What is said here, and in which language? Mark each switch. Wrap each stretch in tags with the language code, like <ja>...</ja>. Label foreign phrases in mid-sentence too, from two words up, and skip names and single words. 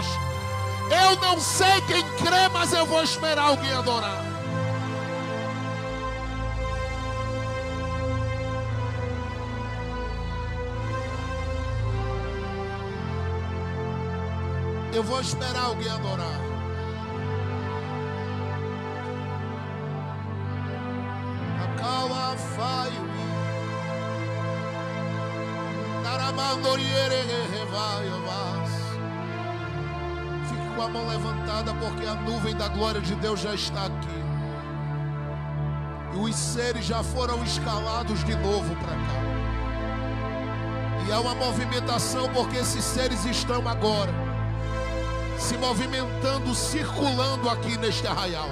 <pt>Eu não sei quem crê, mas eu vou esperar alguém adorar. Eu vou esperar alguém adorar. Acala faio. Naramandoriere revaiovas. Fique com a mão levantada, porque a nuvem da glória de Deus já está aqui. E os seres já foram escalados de novo para cá. E há uma movimentação, porque esses seres estão agora se movimentando, circulando aqui neste arraial.</pt>